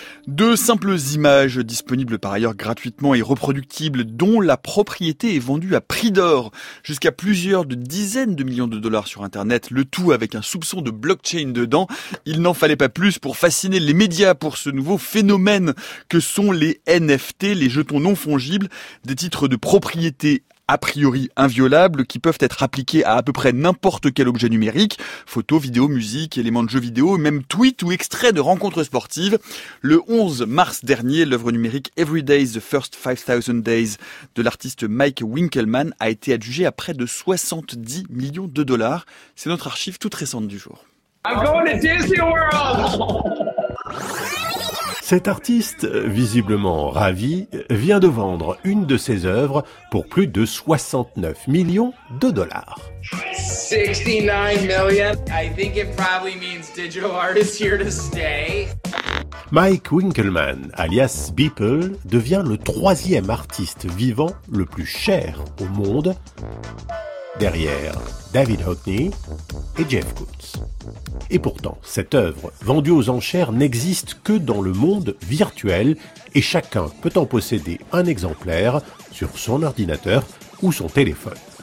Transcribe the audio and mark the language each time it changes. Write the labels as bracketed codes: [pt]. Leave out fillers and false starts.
[fr] De simples images disponibles par ailleurs gratuitement et reproductibles dont la propriété est vendue à prix d'or jusqu'à plusieurs de dizaines de millions de dollars sur Internet, le tout avec un soupçon de blockchain dedans, il n'en fallait pas plus pour fasciner les médias pour ce nouveau phénomène que sont les NFT, les jetons non fongibles, des titres de propriété a priori inviolables, qui peuvent être appliqués à peu près n'importe quel objet numérique, photos, vidéos, musique, éléments de jeux vidéo, même tweets ou extraits de rencontres sportives. Le 11 mars dernier, l'œuvre numérique Everyday is the First 5000 Days de l'artiste Mike Winkelmann a été adjugée à près de 70 millions de dollars. C'est notre archive toute récente du jour. [en] I'm going to Disney World. [fr] Cet artiste, visiblement ravi, vient de vendre une de ses œuvres pour plus de 69 millions de dollars. [en] 69 million. I think it probably means digital art is here to stay. [fr] Mike Winkelmann, alias Beeple, devient le troisième artiste vivant le plus cher au monde, derrière David Hockney et Jeff Koons. Et pourtant, cette œuvre, vendue aux enchères, n'existe que dans le monde virtuel et chacun peut en posséder un exemplaire sur son ordinateur ou son téléphone.